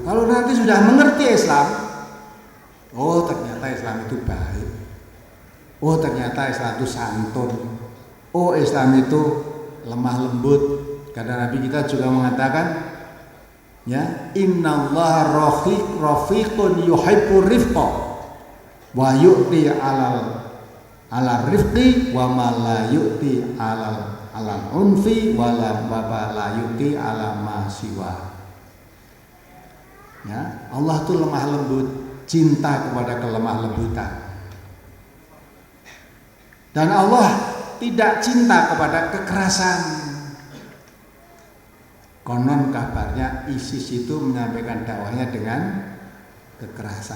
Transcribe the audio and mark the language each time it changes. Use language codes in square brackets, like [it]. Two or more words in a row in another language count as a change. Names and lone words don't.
[id] Kalau nanti sudah mengerti Islam, oh ternyata Islam itu baik, oh ternyata Islam itu santun, oh Islam itu lemah lembut. Karena Nabi kita juga mengatakan, ya, [ar] إن الله رفيق يحب الرفق ويعطي على الرفق وما لا يعطي على العنف ولا يعطي على ما سوى. [id] Ya, Allah itu lemah lembut, cinta kepada kelemah lembutan. Dan Allah tidak cinta kepada kekerasan. Konon kabarnya ISIS itu menyampaikan dakwahnya dengan kekerasan.